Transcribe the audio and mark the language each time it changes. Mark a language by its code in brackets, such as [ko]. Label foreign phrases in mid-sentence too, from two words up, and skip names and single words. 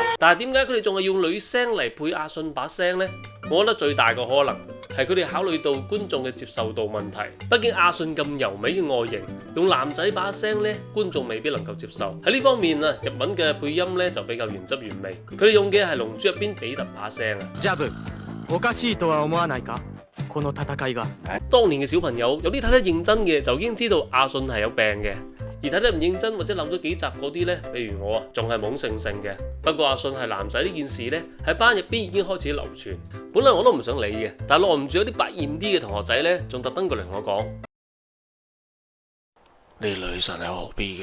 [yue] 但係點解佢哋仲係用女聲嚟配阿信把聲呢？我覺得最大嘅可能係佢哋考慮到觀眾嘅接受度問題。畢竟阿信咁柔美嘅外形，用男仔把聲呢，觀眾未必能夠接受。喺呢方面啊，日文嘅配音呢就比較原汁原味。佢哋用嘅係龍珠入邊比特把聲啊。 [ja] ジャブ、おかしいとは思わないか？この戦いが。 [yue] 當年嘅小朋友有啲睇得認真嘅就已經知道阿信係有病嘅。而睇得唔認真或者漏咗幾集嗰啲呢，比如我啊，仲係懵盛盛嘅。不過阿信係男仔呢件事呢，喺班入邊已經開始流傳。本來我都唔想理嘅，但係耐唔住有啲百厭啲嘅同學仔呢，仲特登過嚟同我講：你女神係何必㗎？